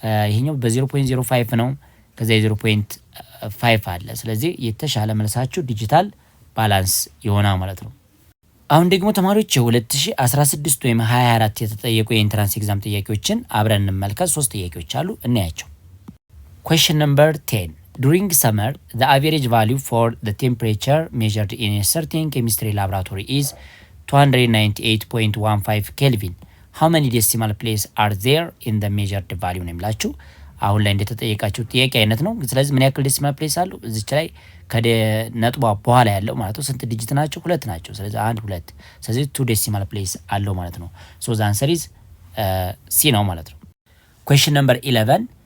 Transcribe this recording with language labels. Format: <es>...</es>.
<am>ይሄኛው በ0.05 ነው። ከዚያ 0.5 አለ። ስለዚህ የተሻለ መልሳችሁ ዲጂታል ባላንስ ይሆናል ማለት ነው። አሁን ደግሞ ተማሪዎች የ2016 ወይም 2024 የተጠየቁ የኢንትራንስ ኤግዛም ጥያቄዎችን አብረን እንመልከት። 3 ጥያቄዎች አሉ፣ እናያቸው።</am> <en>Question number 10. During summer, the average value for the temperature measured in a certain chemistry laboratory is 298.15 Kelvin. How many decimal places are there in the measured value</en> <am>ነው የሚላችሁ። አሁን ላይ እንደተጠየቃችሁ ጥያቄ አይነት ነው። ስለዚህ ምን ያክል ዴሲማል ፕሌስ አሉ? እዚች ላይ ከነጥቧ በኋላ ያለው ማለት ነው ስንት ዲጂት ናቸው? 2 ናቸው። ስለዚህ 1 2 ስለዚህ 2 ዴሲማል ፕሌስ አለው ማለት ነው። ሶ</am> <en>the answer is C</en> <am>ነው ማለት ነው።</am> <en>Question number 11.</en>